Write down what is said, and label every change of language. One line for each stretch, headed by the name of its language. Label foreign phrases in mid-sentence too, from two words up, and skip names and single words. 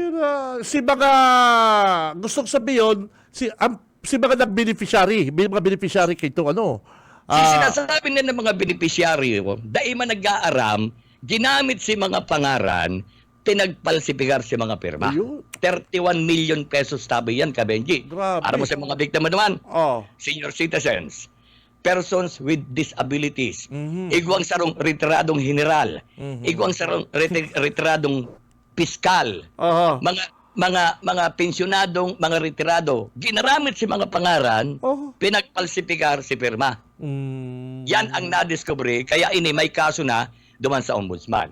Bikol: Si mga, gustong sabihin, si mga nag-beneficiary, mga beneficiary kay ito, Sinasabi na ng mga beneficiary, dahil man nag-aaram, ginamit si mga pangaran, pinagpalsipikar si mga pirma.
English: 31 million pesos
Bikol: tabi yan,
English: Benji.
Bikol: Grabe. Para mo sa mga biktima naman,
English: senior citizens, persons with disabilities,
Bikol: igwang sarong retiradong general, igwang sarong retiradong piskal, mga pensyonadong mga retirado, ginaramit si mga pangaran, pinagpalsipikar si pirma. Yan ang nadiscovery, kaya ini may kaso na duman sa ombudsman.